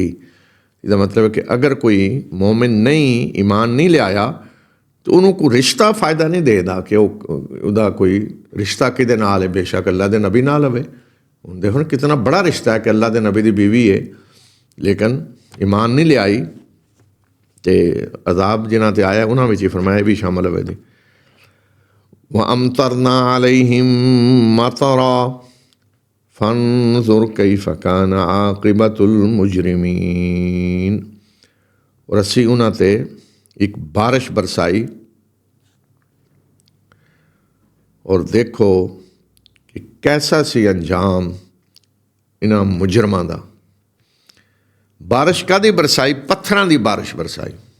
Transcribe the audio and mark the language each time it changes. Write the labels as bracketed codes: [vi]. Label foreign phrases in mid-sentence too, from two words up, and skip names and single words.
[pa] ਇਹਦਾ ਮਤਲਬ ਹੈ ਕਿ ਅਗਰ ਕੋਈ ਮੋਮਿਨ ਨਹੀਂ, ਈਮਾਨ ਨਹੀਂ ਲਿਆਇਆ, ਤਾਂ ਉਹਨੂੰ ਕੋਈ ਰਿਸ਼ਤਾ ਫ਼ਾਇਦਾ ਨਹੀਂ ਦੇਦਾ ਕਿ ਉਹਦਾ ਕੋਈ ਰਿਸ਼ਤਾ ਕਿਹਦੇ ਨਾਲ ਹੈ। ਬੇਸ਼ੱਕ ਅੱਲਾ ਦੇ ਨਬੀ ਨਾਲ ਹੋਵੇ। ਹੁਣ ਦੇਖੋ ਕਿਤਨਾ ਬੜਾ ਰਿਸ਼ਤਾ ਹੈ ਕਿ ਅੱਲਾ ਦੇ ਨਬੀ ਦੀ ਬੀਵੀ ਹੈ, ਲੇਕਿਨ ਈਮਾਨ ਨਹੀਂ ਲਿਆਈ, ਅਤੇ ਅਜ਼ਾਬ ਜਿਨ੍ਹਾਂ 'ਤੇ ਆਇਆ ਉਹਨਾਂ ਵਿੱਚ ਹੀ ਫਰਮਾਇਆ ਵੀ ਸ਼ਾਮਲ ਹੋਵੇਗੀ। [ar] وَأَمْطَرْنَا عَلَيْهِمْ مَطَرًا فَانظُرْ كَيْفَ كَانَ عَاقِبَةُ الْمُجْرِمِينَ, [pa] ਔਰ ਅਸੀਂ ਉਹਨਾਂ 'ਤੇ ਇੱਕ ਬਾਰਿਸ਼ ਬਰਸਾਈ ਔਰ ਦੇਖੋ ਕਿ ਕੈਸਾ ਸੀ ਅੰਜਾਮ ਇਹਨਾਂ ਮੁਜਰਮਾਂ ਦਾ। ਬਾਰਿਸ਼ ਕਾਹਦੀ ਬਰਸਾਈ? ਪੱਥਰਾਂ ਦੀ ਬਾਰਿਸ਼ ਬਰਸਾਈ।